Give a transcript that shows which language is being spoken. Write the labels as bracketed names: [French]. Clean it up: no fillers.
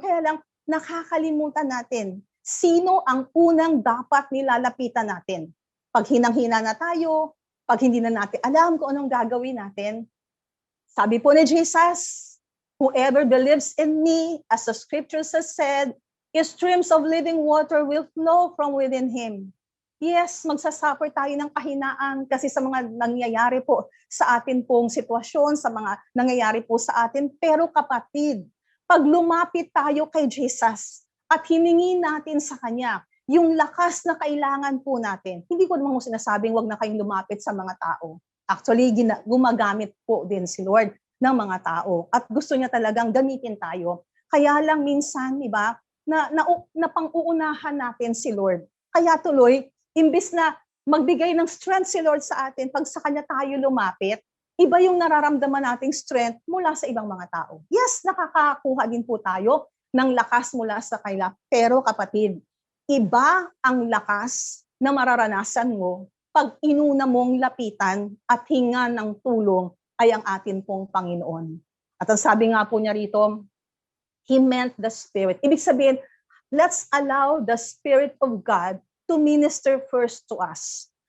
[Filipino] Kaya lang, nakakalimutan natin sino ang unang dapat nilalapitan natin. Pag hinang-hina na tayo, pag hindi na natin alam kung anong gagawin natin, sabi po ni Jesus, [English] whoever believes in me, as the scriptures has said, streams of living water will flow from within him. [Filipino] Yes, magsasuffer tayo ng kahinaan kasi sa mga nangyayari po sa atin pong sitwasyon, sa mga nangyayari po sa atin. Pero kapatid, pag lumapit tayo kay Jesus at hiningi natin sa Kanya yung lakas na kailangan po natin, hindi ko naman sinasabing wag na kayong lumapit sa mga tao. Actually, gumagamit po din si Lord ng mga tao at gusto niya talagang gamitin tayo. Kaya lang minsan, di ba, na pang-uunahan natin si Lord. Kaya tuloy, imbis na magbigay ng strength si Lord sa atin, pag sa Kanya tayo lumapit, iba yung nararamdaman nating strength mula sa ibang mga tao. Yes, nakakakuha din po tayo ng lakas mula sa Kanya. Pero kapatid, iba ang lakas na mararanasan mo pag inuna mong lapitan at hinga ng tulong ay ang atin pong Panginoon. At ang sabi nga po niya rito, [English] He meant the Spirit. [Filipino] Ibig sabihin, [English] let's allow the Spirit of God to minister first to us.